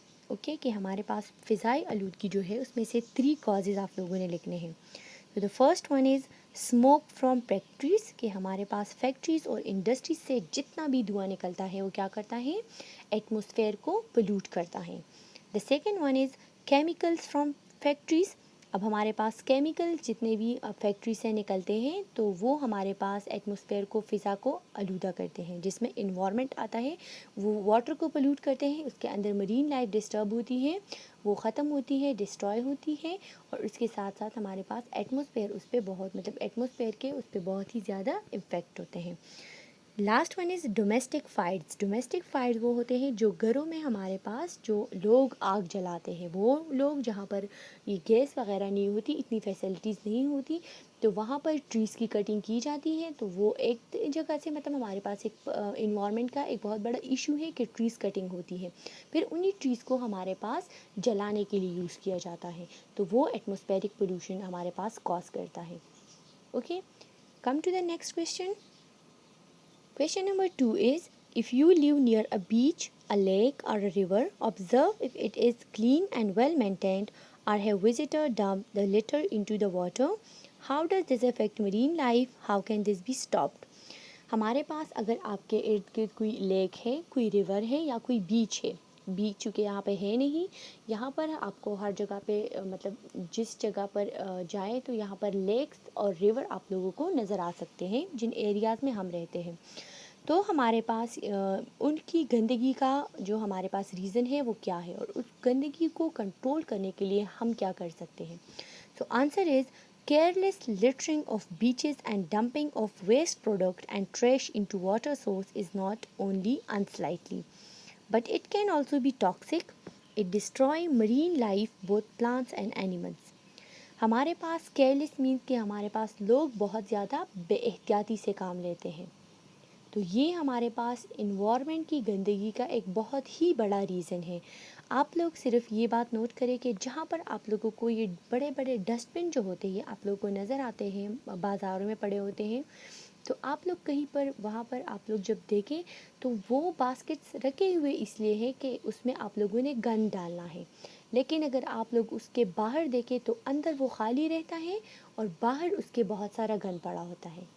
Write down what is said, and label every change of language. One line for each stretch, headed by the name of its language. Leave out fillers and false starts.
Urdu: Okay, کہ ہمارے پاس فضائی آلودگی جو ہے اس میں سے 3 کازز آپ لوگوں نے لکھنے ہیں. تو
English: the first one is smoke from factories,
Urdu: کہ ہمارے پاس فیکٹریز اور انڈسٹریز سے جتنا بھی دھواں نکلتا ہے وہ کیا کرتا ہے؟ ایٹماسفیئر کو پولوٹ کرتا ہے.
English: The second one is chemicals from factories.
Urdu: اب ہمارے پاس کیمیکل جتنے بھی فیکٹری سے نکلتے ہیں تو وہ ہمارے پاس ایٹماسفیئر کو، فضا کو آلودہ کرتے ہیں، جس میں انوائرمنٹ آتا ہے، وہ واٹر کو پولوٹ کرتے ہیں، اس کے اندر مرین لائف ڈسٹرب ہوتی ہے، وہ ختم ہوتی ہے، ڈسٹروائے ہوتی ہے، اور اس کے ساتھ ساتھ ہمارے پاس ایٹماسفیئر اس پہ بہت مطلب ایٹماسفیئر کے اس پہ بہت ہی زیادہ امپیکٹ ہوتے ہیں.
English: Last one is domestic fires.
Urdu: Domestic fires وہ ہوتے ہیں جو گھروں میں ہمارے پاس جو لوگ آگ جلاتے ہیں، وہ لوگ جہاں پر یہ گیس وغیرہ نہیں ہوتی، اتنی فیسلٹیز نہیں ہوتی، تو وہاں پر ٹریز کی کٹنگ کی جاتی ہے. تو وہ ایک جگہ سے مطلب ہمارے پاس ایک انوائرمنٹ کا ایک بہت بڑا ایشو ہے کہ ٹریز کٹنگ ہوتی ہے، پھر انہی ٹریز کو ہمارے پاس جلانے کے لیے یوز کیا جاتا ہے، تو وہ ایٹماسفیرک پولوشن ہمارے پاس کاز کرتا ہے.
English: Okay, come to the next question. Question number 2 is, if you live near a beach, a lake or a river, observe if it is clean and well maintained, or have visitors dumped the litter into the water. How does this affect marine life? How can this be stopped?
Urdu: ہمارے پاس اگر آپ کے ارد گرد کوئی leak ہے، کوئی river ہے یا کوئی بیچ ہے، بیچ چونکہ یہاں پہ ہے نہیں، یہاں پر آپ کو ہر جگہ پہ مطلب جس جگہ پر جائیں تو یہاں پر لیکس اور ریور آپ لوگوں کو نظر آ سکتے ہیں جن ایریاز میں ہم رہتے ہیں. تو ہمارے پاس ان کی گندگی کا جو ہمارے پاس ریزن ہے وہ کیا ہے، اور اس گندگی کو کنٹرول کرنے کے لیے ہم کیا کر سکتے ہیں.
English: So answer is careless littering of beaches and dumping of waste product and trash into water source is not only unsightly, but it can also be toxic. It destroy marine life, both plants and animals.
Urdu: ہمارے پاس careless means کہ ہمارے پاس لوگ بہت زیادہ بے احتیاطی سے کام لیتے ہیں، تو یہ ہمارے پاس انوائرمنٹ کی گندگی کا ایک بہت ہی بڑا ریزن ہے. آپ لوگ صرف یہ بات نوٹ کریں کہ جہاں پر آپ لوگوں کو یہ بڑے بڑے ڈسٹ بن جو ہوتے ہیں آپ لوگوں کو نظر آتے ہیں، بازاروں میں پڑے ہوتے ہیں، تو آپ لوگ کہیں پر وہاں پر آپ لوگ جب دیکھیں تو وہ باسکٹس رکھے ہوئے اس لیے ہے کہ اس میں آپ لوگوں نے گند ڈالنا ہے، لیکن اگر آپ لوگ اس کے باہر دیکھیں تو اندر وہ خالی رہتا ہے اور باہر اس کے بہت سارا گند پڑا ہوتا ہے.